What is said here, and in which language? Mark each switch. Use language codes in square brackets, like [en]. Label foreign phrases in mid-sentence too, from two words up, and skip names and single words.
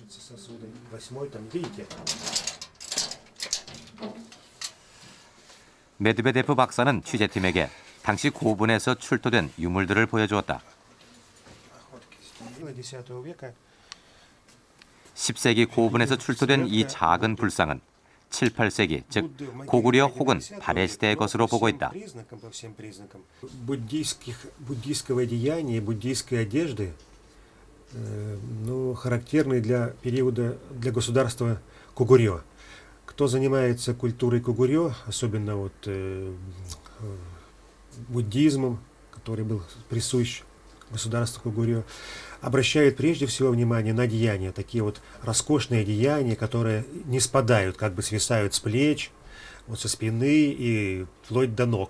[ko] 메드베데프 박사는 취재팀에게 당시 고분에서 출토된 유물들을 보여주었다. 10세기 고분에서 출토된 이 작은 불상은 7, 8세기, 즉 고구려 혹은 발해 시대의 것으로 보고 있다. [ru] буддийского одеяния, буддийской одежды, характерны для периода, для государства Кугурьё. Кто занимается культурой Кугурьё, особенно вот буддизмом, который был присущ государству Кугурьё, обращает прежде всего внимание на одеяния, такие вот роскошные одеяния, которые не спадают, как бы свисают с плеч, вот со спины и вплоть до ног.